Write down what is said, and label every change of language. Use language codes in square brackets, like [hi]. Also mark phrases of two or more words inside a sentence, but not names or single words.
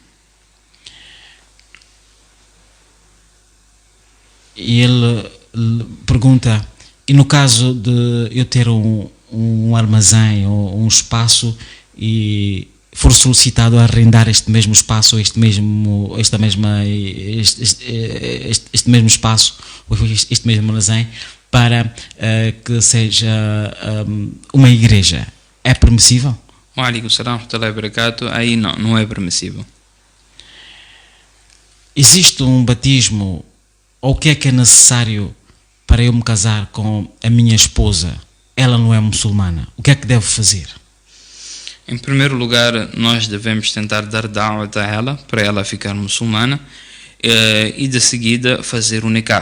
[pt] E ele pergunta, e no caso de eu ter um armazém ou um espaço e for solicitado a arrendar este mesmo espaço, este mesmo espaço, este mesmo armazém, para que seja uma igreja, é permissível? [ar] وعليكم السلام ورحمة الله وبركاته. [pt] Aí não é permissível. Existe um batismo, ou o que é necessário para eu me casar com a minha esposa? Ela não é muçulmana. O que é que devo fazer? Em primeiro lugar, nós devemos tentar dar da'wat a ela, para ela ficar muçulmana, e de seguida fazer o nikah.